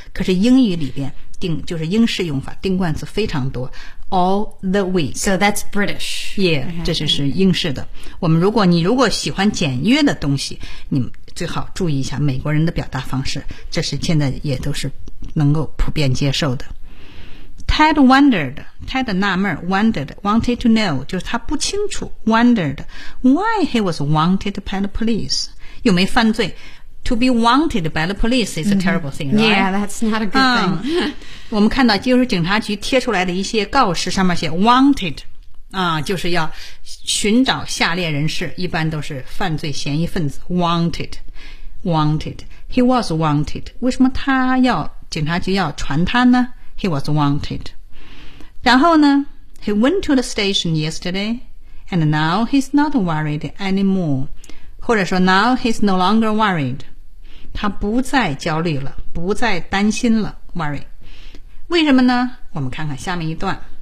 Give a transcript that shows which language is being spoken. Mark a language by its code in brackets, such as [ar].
[zh] 可是英语里边定就是英式用法，定冠词非常多。 [en] All the week. So that's British. [zh] Yeah, 这就是英式的。我们如果喜欢简约的东西，你们最好注意一下美国人的表达方式，这是现在也都是能够普遍接受的。 [en] Ted wondered, Ted [zh] 纳闷 [en] wondered, wanted to know, [zh] 就是他不清楚 [en] wondered, why he was wanted by the police, [zh] 有没犯罪。 [en] To be wanted by the police is a terrible thing, right? Yeah, that's not a good thing. [zh] 我们看到就是警察局贴出来的一些告示，上面写 wanted, 啊，就是要寻找下列人士，一般都是犯罪嫌疑分子 wanted, wanted. [en] He was wanted. [zh] 为什么他要警察局要传他呢？ [en] He was wanted. [zh] 然后呢？ [en] He went to the station yesterday, and now he's not worried anymore. [zh] 或者说 [en] now he's no longer worried. [zh] 他不再焦虑了，不再担心了 worry. 为什么呢？我们看看下面一段。